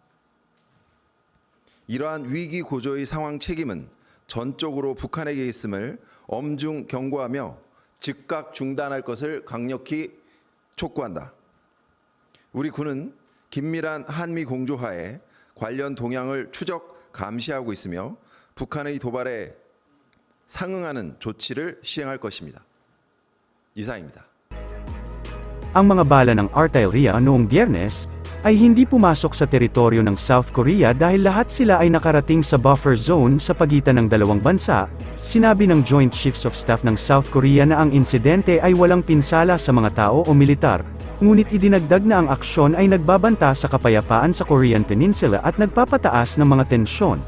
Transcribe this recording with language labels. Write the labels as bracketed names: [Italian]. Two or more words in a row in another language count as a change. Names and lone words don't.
[Korean] 이러한 위기 고조의 상황 책임은 전적으로 북한에게 있음을 엄중 경고하며 즉각 중단할 것을 강력히 촉구한다. 우리 군은 긴밀한 한미 공조하에 관련 동향을 추적 감시하고 있으며 북한의 도발에 상응하는 조치를 시행할 것입니다. 이상입니다. [Filipino] Ang mga bala ng artillery noong Biyernes ay hindi pumasok sa teritoryo ng South Korea dahil lahat sila ay nakarating sa buffer zone sa pagitan ng dalawang bansa. Sinabi ng Joint Chiefs of Staff ng South Korea na ang insidente ay walang pinsala sa mga tao o militar, ngunit idinagdag na ang aksyon ay nagbabanta sa kapayapaan sa Korean Peninsula at nagpapataas ng mga tensyon.